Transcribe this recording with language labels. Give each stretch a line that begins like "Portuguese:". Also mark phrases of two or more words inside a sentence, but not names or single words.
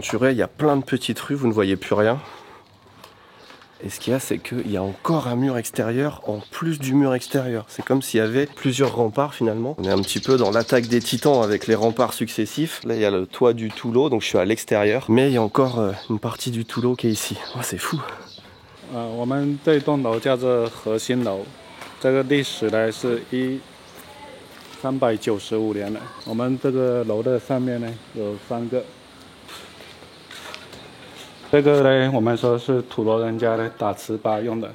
French: Il y a plein de petites rues, vous ne voyez plus rien. Et ce qu'il y a, c'est qu'il y a encore un mur extérieur en plus du mur extérieur. C'est comme s'il y avait plusieurs remparts finalement. On est un petit peu dans l'attaque des titans avec les remparts successifs. Là, il y a le toit du toulo, donc je suis à l'extérieur. Mais il y a encore une partie du toulo qui est ici. Oh, c'est fou.
Chinese: 我们这栋楼叫做核心楼，这个历史呢是395年了。我们这个楼的上面呢有3个。 这个呢，我们说是土罗人家的打糍粑用的。